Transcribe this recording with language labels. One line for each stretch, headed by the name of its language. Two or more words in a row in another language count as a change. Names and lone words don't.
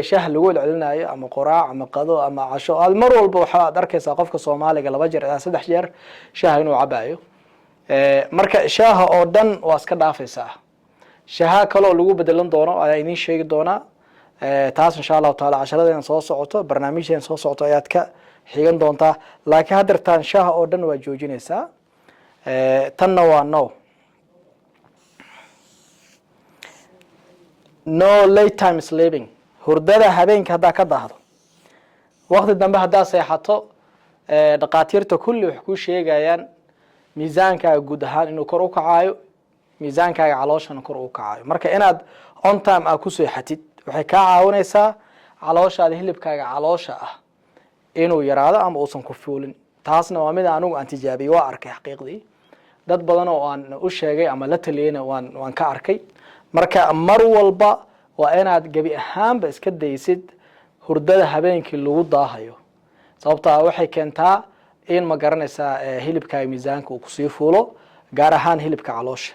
Somali: shaah lagu celcelinayo ama quraac ama qado ama casho mar walba waxa aad arkaysaa qofka Soomaaliga 2 jeer ilaa 3 jeer shaah inuu cabayo marka shaaha oo dhan waa iska dhaafaysaa shaaha kale oo lagu bedelan doono ayaa idin sheegi doona taas
Arabic: إن شاء الله تعالى
Somali: casharadeen soo socoto barnaamijyada soo socoto ayaad ka xigan doontaa laakiin hadartaan shaaha oo dhan waa joojinaysaa tanna waa
English: no late time sleeping
Somali: hurdada habeenka hadaa ka daahdo waqti dambe hadaa seexato dhaqaatiirta kulli wax ku sheegayaan miisaankaaga guud ahaan inuu kor u kacayo miisaankaaga calooshana kor u kacayo marka inaad
English: on time
Somali: ku seexatid waxay kaa caawinaysaa calooshaada hilibkaaga caloosha ah inuu yaraado ama uusan ku fuulin. taasna waa mid anigu aan tijaabiyey, waa arkay xaqiiqdii dad badan oo aan u sheegay ama la taliyeyna waan ka arkay. marka mar walba waa inaad gebi ahaanba iska daysid hurdada habeenkii lagu daahayo, sababtaa waxay keentaa in ma garanaysaa hilibkaaga miisaanka uu kusii fuulo, gaar ahaan hilibka caloosha.